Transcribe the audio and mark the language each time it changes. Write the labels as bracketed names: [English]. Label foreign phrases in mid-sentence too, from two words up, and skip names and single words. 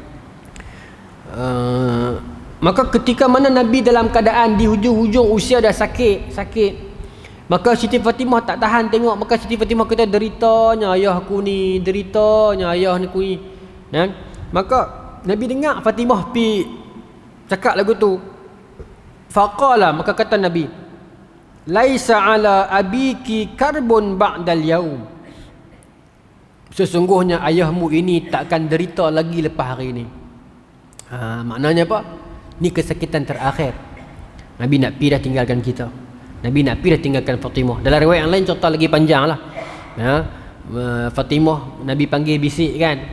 [Malay] Maka ketika mana Nabi dalam keadaan di hujung-hujung usia dah sakit, maka Siti Fatimah tak tahan tengok. Maka Siti Fatimah kata, deritanya ayahku ni, deritanya ayah ni ku ni. Maka Nabi dengar Fatimah pi cakap lagu tu. [Arabic] Faqala, [Malay] maka kata Nabi, [Arabic] ليس على أبيك كرب بعد اليوم. [Malay] Sesungguhnya ayahmu ini takkan derita lagi lepas hari ini. Maknanya apa? Ni kesakitan terakhir. Nabi nak pi dah tinggalkan kita. Nabi nak pi dah tinggalkan Fatimah. Dalam riwayat yang lain cerita lagi panjang lah. Fatimah Nabi panggil bisik kan.